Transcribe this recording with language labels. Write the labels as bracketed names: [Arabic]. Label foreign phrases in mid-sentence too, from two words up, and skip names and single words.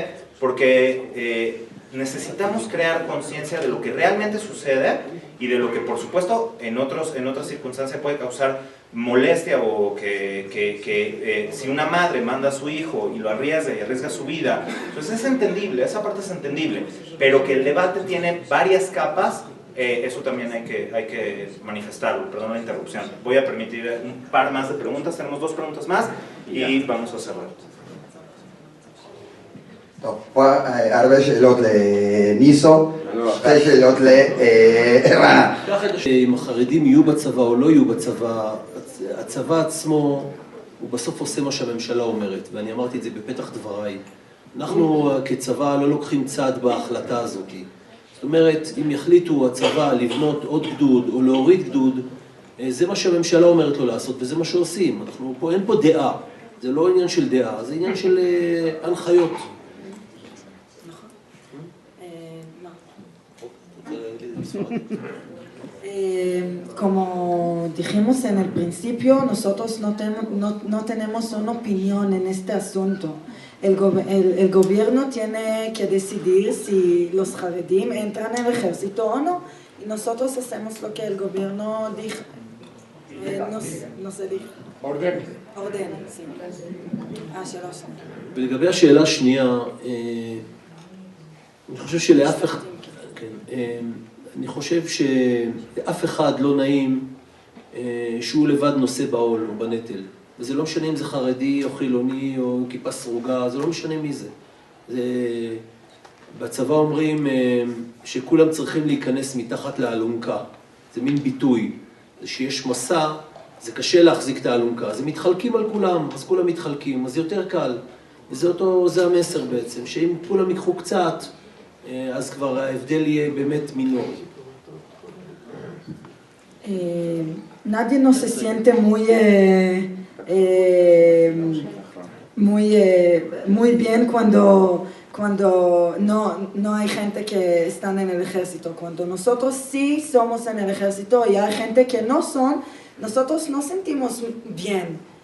[Spanish] Porque necesitamos crear conciencia de lo que realmente sucede y de lo que, por supuesto, en otras circunstancias puede causar molestia, o que si una madre manda a su hijo y lo arriesga y arriesga su vida, entonces es entendible, esa parte es entendible, pero que el debate tiene varias capas. Eso también hay que manifestarlo. Perdón la interrupción. Voy a permitir un par más de preguntas. Tenemos 2 preguntas más y vamos a cerrar. [Hebrew] הרבה שאלות לניסו, 2 שאלות לערן. אם החרדים יהיו בצבא או לא יהיו בצבא, הצבא עצמו הוא בסוף עושה מה שהממשלה אומרת, ואני אמרתי את זה בפתח דבריי. אנחנו כצבא לא לוקחים צד בהחלטה הזאת. זאת אומרת, אם יחליטו הצבא לבנות עוד גדוד או להוריד גדוד, זה מה שהממשלה אומרת לו לעשות, וזה מה שעושים. אין פה דעה, זה לא עניין של דעה, זה עניין של הנחיות. [Spanish] Como dijimos en el principio, nosotros no tenemos una opinión en este asunto. El gobierno tiene que decidir si los Haredim entran en el ejército o no, y nosotros hacemos lo que el gobierno dice. ordena, sí. [Hebrew] שאלה שנייה. ולגבי השאלה השנייה, אני חושב שלאף אחד, אני חושב שאף אחד לא נעים שהוא לבד נושא בעול או בנטל. וזה לא משנה אם זה חרדי או חילוני או כיפה סרוגה, זה לא משנה מי זה. בצבא אומרים שכולם צריכים להיכנס מתחת לאלונקה. זה מין ביטוי. זה שיש מסע, זה קשה להחזיק את האלונקה. אז הם מתחלקים על כולם, אז כולם מתחלקים, אז זה יותר קל. זה המסר בעצם, שאם כולם ייקחו קצת, אז כבר ההבדל יהיה באמת מינורי. [Spanish] Nadie no se siente muy bien cuando cuando no hay gente que está en el ejército. Cuando nosotros sí somos en el ejército y hay gente que no son, nosotros nos sentimos bien.